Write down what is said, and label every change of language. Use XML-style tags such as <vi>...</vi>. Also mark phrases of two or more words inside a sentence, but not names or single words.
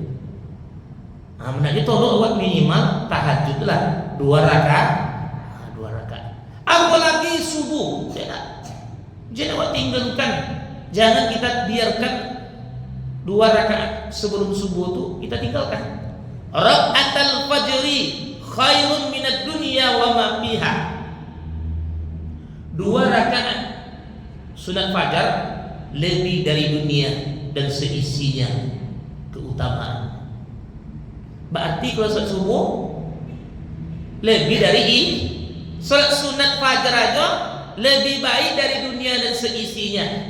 <id>Menaknya tolong awak minimal tahajud lah 2 rakaat. 2 rakaat. Apalagi subuh, jangan awak tinggalkan. Jangan kita biarkan 2 rakaat sebelum subuh tu kita tinggalkan.</id> <ar>ركعتا الفجر خير من الدنيا وما فيها.</ar> <id>2 rakaat sunat fajar lebih dari dunia dan seisinya keutamaan. Berarti kalau salat subuh lebih dari salat sunat fajar aja lebih baik dari dunia dan seisinya.</id>